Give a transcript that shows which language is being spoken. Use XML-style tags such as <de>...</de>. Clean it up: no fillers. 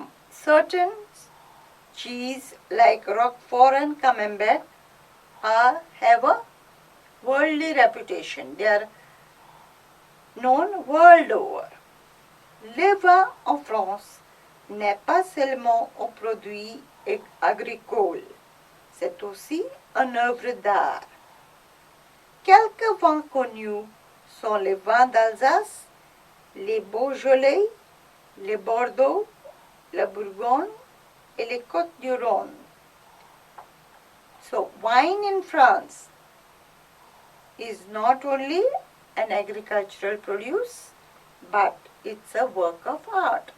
<en>Certain cheese like Roquefort and Camembert have a worldly reputation. They are known world over.</en> <fr>Le vin en France n'est pas seulement un produit agricole, c'est aussi une œuvre d'art. Quelques vins connus sont les vins d'Alsace, les Beaujolais, les Bordeaux, la Bourgogne et les Côtes-du-Rhône.</fr> <en>So, wine in France is not only an agricultural produce, but it's a work of art.</en>